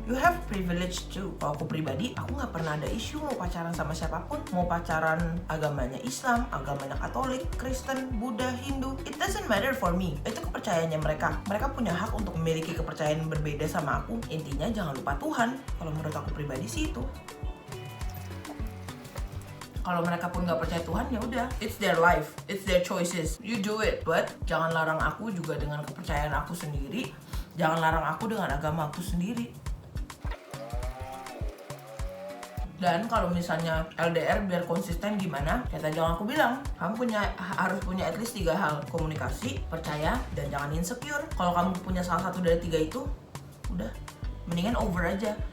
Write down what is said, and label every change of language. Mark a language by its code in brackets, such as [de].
[en] You have privilege too. [id] Aku pribadi, aku nggak pernah ada isu mau pacaran sama siapapun, mau pacaran agamanya Islam, agamanya Katolik, Kristen, Buddha, Hindu, [en] it doesn't matter for me. [id] Itu kepercayaannya mereka. Mereka punya hak untuk memiliki kepercayaan berbeda sama aku. Intinya jangan lupa Tuhan. Kalau menurut aku pribadi sih itu. Kalau mereka pun nggak percaya Tuhan, ya udah, [en] it's their life, it's their choices, you do it. [id] But jangan larang aku juga dengan kepercayaan aku sendiri. Jangan larang aku dengan agama aku sendiri. Dan kalau misalnya LDR biar konsisten gimana? Ya tadi yang aku bilang, kamu harus punya [en] at least [id] 3 hal. Komunikasi, percaya, dan jangan insecure. Kalau kamu punya salah satu dari 3 itu, udah, mendingan over aja.